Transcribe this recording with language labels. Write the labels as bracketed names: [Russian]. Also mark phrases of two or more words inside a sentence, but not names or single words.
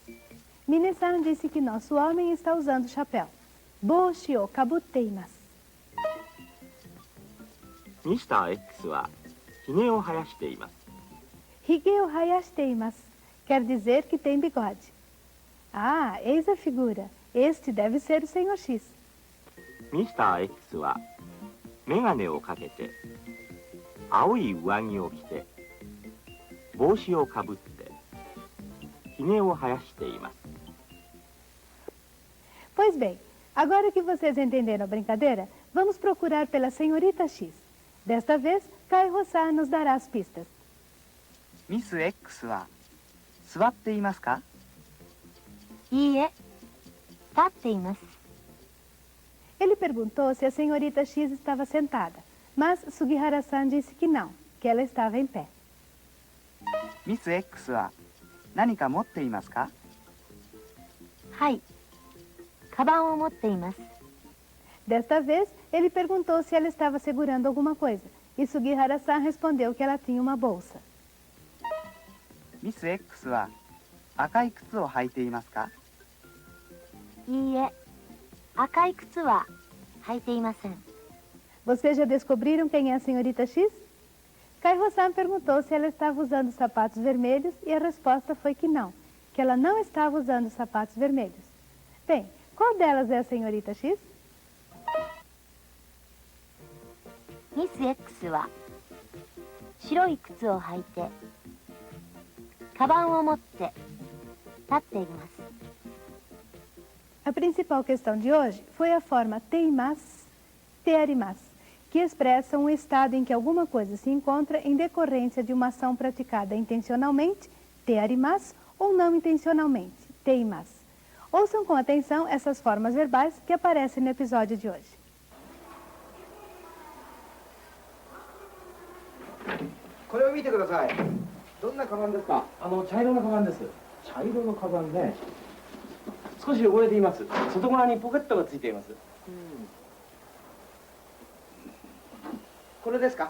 [Portuguese] Mine-san disse que nosso homem está usando chapéu. [Japanese] 帽子をかぶっています. ミスター X はひげを生やしています。ひげを生やしています [Portuguese] quer dizer que tem bigode. Ah, eis a figura. Este deve ser o senhor X. ミスター X はメガネをかけて青い上着を着て帽子をかぶってひげを生やしています。 Pois bem, agora que vocês entenderam a brincadeira, vamos procurar pela senhorita X. Desta vez, Kai Rosa nos dará as pistas. [Japanese] ミス X は座っていますか？いいえ、立っています。 [Portuguese] Ele perguntou se a senhorita X estava sentada, mas Sugihara-san disse que não, que ela estava em pé. [Japanese] ミス X は何か持っていますか？はい、カバンを持っています。 [Portuguese] Desta vez, ele perguntou se ela estava segurando alguma coisa, e Sugihara-san respondeu que ela tinha uma bolsa. [Japanese] ミス X は赤い靴を履いていますか？いいえ、赤い靴は履いていません。 [Portuguese] Vocês já descobriram quem é a senhorita X? Kai Rosan perguntou se ela estava usando sapatos vermelhos e a resposta foi que não, que ela não estava usando sapatos vermelhos. Bem, qual delas é a senhorita X? [Japanese] ミス X は白い靴を履いて、カバンを持って立っています。 [Portuguese] A principal questão de hoje foi a forma teimas, tearimas, que expressam o estado em que alguma coisa se encontra em decorrência de uma ação praticada intencionalmente, [Japanese] てあります, [Portuguese] ou não intencionalmente, [Japanese] ています. [Portuguese] Ouçam com atenção essas formas verbais que aparecem no episódio de hoje. [Japanese] これを見てください。どんなカバンですか？茶色のカバンです。茶色のカバンね。少し汚れています。外側にポケットがついています。これですか？